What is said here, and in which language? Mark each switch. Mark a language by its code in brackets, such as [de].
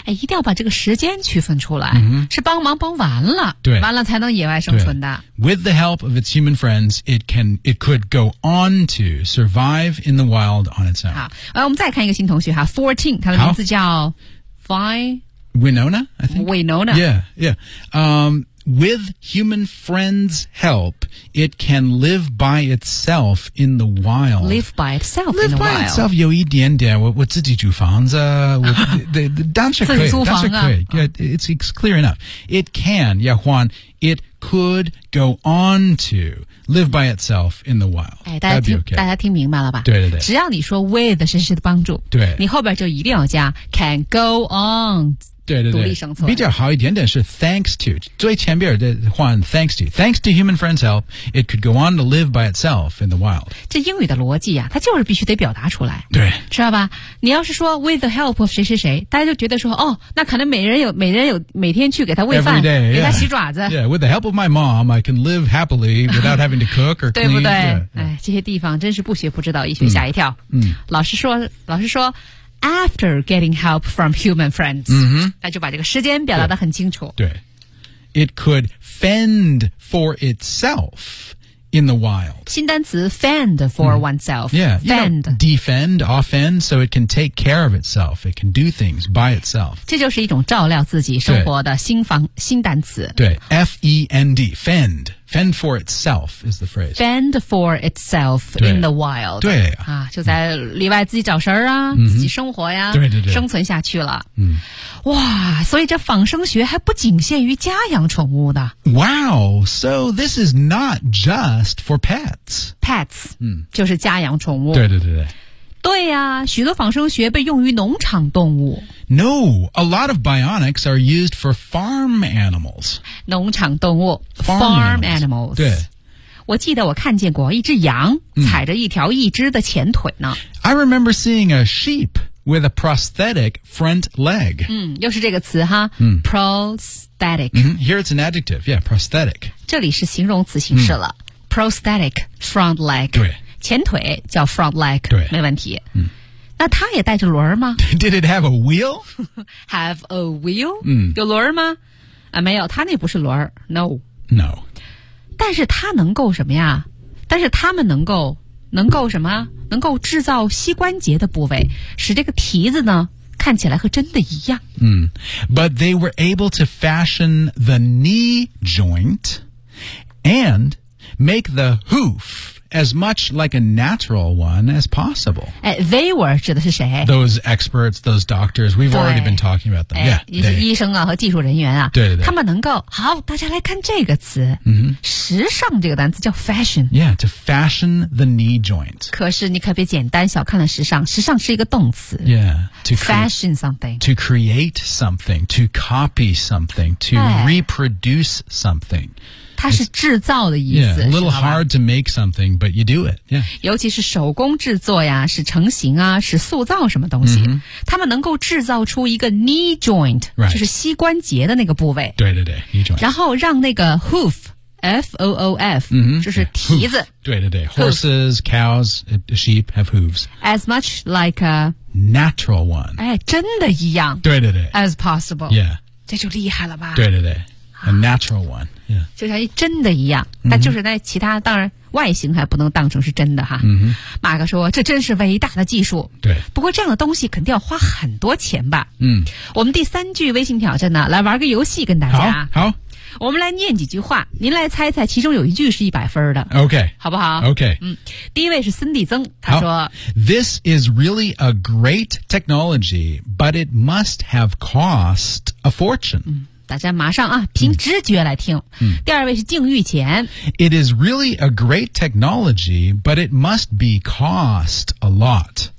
[zh] 哎，一定要把这个时间区分出来，是帮忙帮完了，对，完了才能野外生存的。 [en] With the help of its human friends, it could go on to survive in the wild on its own。 [zh] 好，我们再看一个新同学哈 ，14， 他的名字叫 Winona, [en] I think. Winona. Yeah, yeah. With human friends' help, it can live by itself in the wild. Live by itself live in the wild. Live by itself [zh] 有一点点。我自己住房子，我当时可以，当时可以。 [en] Yeah, it's clear enough. It can, yeah, Juan, it could go on to live by itself in the wild. [zh] 哎，大家听明白了吧？对对对。只要你说 with 是谁的帮助，对，你后边就一定要加 [en] can go on。 [zh] 对对对，比较好一点点是 [en] thanks to [zh] 最前边的换 [en] thanks to thanks to human friends help it could go on to live by itself in the wild [zh] 这英语的逻辑啊它就是必须得表达出来对知道吧你要是说 [en] with the help of [zh] 谁谁谁大家就觉得说哦那可能每人有每天去给他喂饭 [en] Every day, [zh] 给他洗爪子 [en] yeah with the help of my mom I can live happily without having to cook or clean [zh] 对不对 [en] yeah, [zh] 哎，这些地方真是不学不知道一学吓一跳 老师说 [en] After getting help from human friends,、 [zh] 那就把这个时间表达得很清楚。 [en] 对 ，It could fend for itself in the wild. [zh] 新单词 fend for oneself. [en] Yeah, fend, you know, defend, offend, so it can take care of itself. It can do things by itself. [zh] 这就是一种照料自己生活的新单词。 [en] 对 ，fend, fend. Fend for itself is the phrase. Fend for itself in the wild. [zh] 对啊，就在里外自己找食儿啊、自己生活呀、对对对，生存下去了。嗯，哇，所以这仿生学还不仅限于家养宠物的。 [en] Wow, so this is not just for pets. [zh] Pets, 就是家养宠物。对对对对。对呀、许多仿生学被用于农场动物。 [en] No, a lot of bionics are used for farm animals. [zh] 农场动物 [en] farm animals. 对。 [zh] 我记得我看见过一只羊踩着一条一只的前腿呢。 [en] I remember seeing a sheep with a prosthetic front leg. [zh] 嗯，又是这个词哈。嗯 [en] ，prosthetic. Mm-hmm. Here it's an adjective. Yeah, prosthetic. [zh] 这里是形容词形式了。Mm. [en] Prosthetic front leg. [zh] 对，前腿叫 front leg. 对，没问题。嗯。那它也带着轮儿吗 [en] ？Did it have a wheel? Have a wheel? [zh] 嗯，有轮儿吗？啊，没有，它那不是轮儿。No. [en] No. [zh] 但是它能够什么呀？但是它们能够什么？能够制造膝关节的部位，使这个蹄子呢看起来和真的一样。 [en] 嗯 ，But they were able to fashion the knee joint and make the hoof. As much like a natural one as possible. They were [zh] 指的是谁 [en] Those experts, those doctors. We've already been talking about them. Yeah, [zh] 医生啊和技术人员啊对对对他们能够好大家来看这个词、 [en] mm-hmm. [zh] 时尚这个单词叫 fashion. [en] Yeah, to fashion the knee joint. [zh] 可是你可别简单小看了时尚时尚是一个动词 [en] Yeah, to fashion something. To create something, to copy something, to reproduce something. [zh] 它是制造的意思 [en] yeah, a little hard to make something, but you do it.、Yeah. [zh] 尤其是手工制作呀是成型啊是塑造什么东西。 [en] Mm-hmm. [zh] 他们能够制造出一个 knee joint,、 [en] right. [zh] 就是膝关节的那个部位。对对对 ,knee joint. 然后让那个 hoof, F-O-O-F,、 [en] mm-hmm. [zh] 就是蹄子。 [en] Yeah, hoof. 对对对 ,horses, cows, sheep have hooves. As much like a natural one. [zh] 哎真的一样。对对对 [en] ,as possible. Yeah. [zh] 这就厉害了吧。 [en] 对对对。A natural one, yeah. [zh] 就像真的一样、 [en] mm-hmm. [zh] 但就是在其他当然外形还不能当成是真的哈。嗯、mm-hmm. 马克说这真是伟大的技术。对。不过这样的东西肯定要花很多钱吧。嗯、 [en] mm-hmm.。 [zh] 我们第三句微信挑战呢来玩个游戏跟大家。好。好。我们来念几句话您来猜猜其中有一句是100分的。 [en] OK。 [zh] 好不好 [en] ?OK。 [zh] 嗯。第一位是森蒂曾他说。 [en] This is really a great technology, but it must have cost a fortune.、 [zh] 嗯大家马上啊凭直觉来听、嗯、第二位是靖玉前 [en] It is really a great technology But it must be cost a lot